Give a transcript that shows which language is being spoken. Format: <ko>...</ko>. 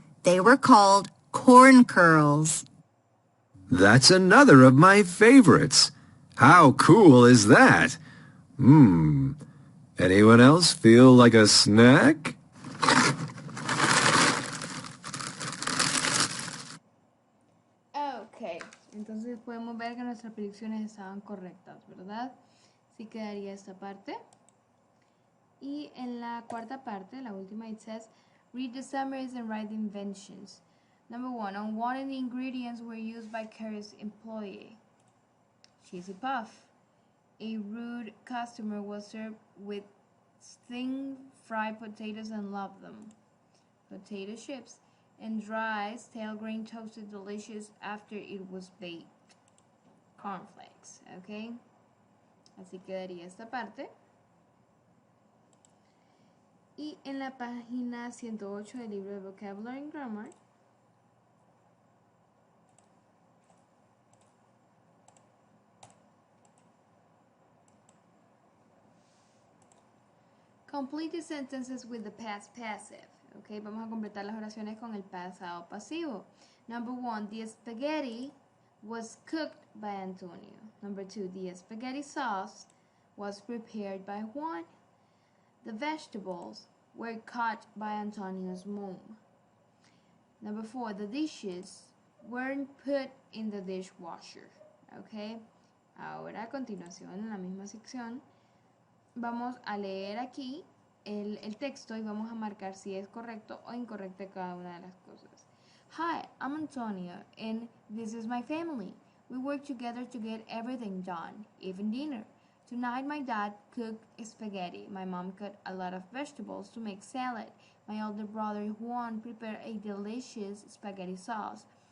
<en>They were called corn curls. That's another of my favorites. How cool is that? Anyone else feel like a snack?</en> <es>Ok, entonces podemos ver que nuestras predicciones estaban correctas, ¿verdad? Así quedaría esta parte. Y en la cuarta parte, la última,</es> <en>it says, read the summaries and write the inventions. Number 1, on what ingredients were used by Carrie's employee? Cheesy puff. A rude customer was served with thin fried potatoes and loved them. Potato chips and dry stale grain toasted delicious after it was baked. Cornflakes, ¿ok? Así quedaría esta parte.</en> <es>Y en la página 108 del libro de Vocabulary and Grammar,</es> <en>complete the sentences with the past passive.</en> <es>Okay, vamos a completar las oraciones con el pasado pasivo.</es> <en>Number 1, the spaghetti was cooked by Antonio. Number 2, the spaghetti sauce was prepared by Juan. The vegetables were cut by Antonio's mom. Number 4, the dishes weren't put in the dishwasher.</en> <es>Okay, ahora a continuación, en la misma sección, vamos a leer aquí el texto y vamos a marcar si es correcto o incorrecto cada una de las cosas.</es> <en>Hi, I'm Antonio and this is my family. We work together to get everything done, even dinner. Tonight my dad cooked spaghetti. My mom cut a lot of vegetables to make salad. My older brother Juan prepared a delicious spaghetti sauce.</en>